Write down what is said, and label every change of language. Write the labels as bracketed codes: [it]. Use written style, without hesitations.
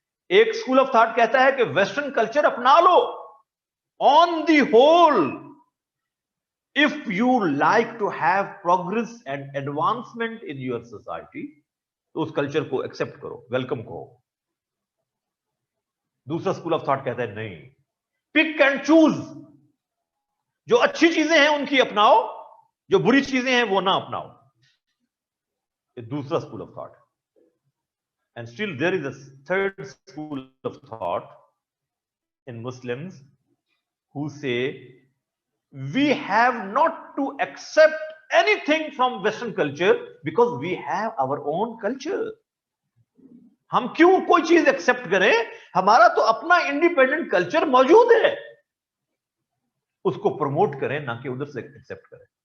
[ur] ایک school of thought کہتا ہے کہ ویسٹرن کلچر اپنا لو. [en] on the whole, if you like to have progress and advancement in your society, [ur] تو اس کلچر کو ایکسپٹ کرو, ویلکم کہو. دوسرا اسکول آف تھاٹ کہتا ہے نہیں, [en] pick and choose, [ur] جو اچھی چیزیں ہیں ان کی اپناؤ, جو بری چیزیں ہیں وہ نہ اپناؤ. یہ دوسرا school of thought. [en] And still there is a third school of thought in Muslims who say we have not to accept anything from Western culture because we have our own culture. [ur] ہم کیوں کوئی چیز accept کریں, ہمارا تو اپنا independent culture موجود ہے, اس کو پروموٹ کریں نہ کہ ادھر سے ایکسپٹ کریں.